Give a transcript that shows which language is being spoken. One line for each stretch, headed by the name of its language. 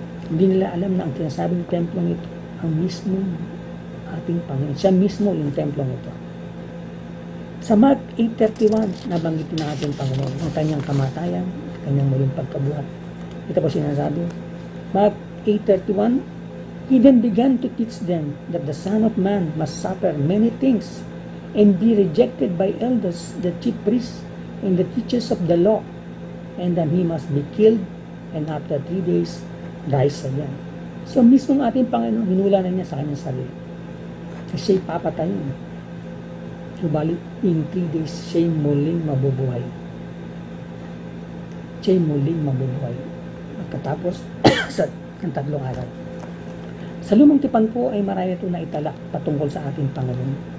Filipino: Hindi nila alam na ang tinasabing templong ito, ang mismo ating Panginoon. Siya mismo yung templong ito. Sa Mark 8:31, nabanggitin ng ating Panginoon ang kanyang kamatayan, ang kanyang muling pagkabuhat. Ito po sinasabi.
English: Mark 8:31, He then began to teach them that the Son of Man must suffer many things and be rejected by elders, the chief priests, and the teachers of the law, and then He must be killed, and after 3 days, rise again.
Filipino: So mismo ang ating Panginoon, hinula na niya sa kanyang sarili. Kasi siya'y papatayin. Subalit,
English: in 3 days,
Filipino: siya'y muling mabubuhay. Siya'y muling mabubuhay. Pagkatapos, sa 3 araw. Sa lumang tipan po ay marami ito na italak patungkol sa ating Panginoon.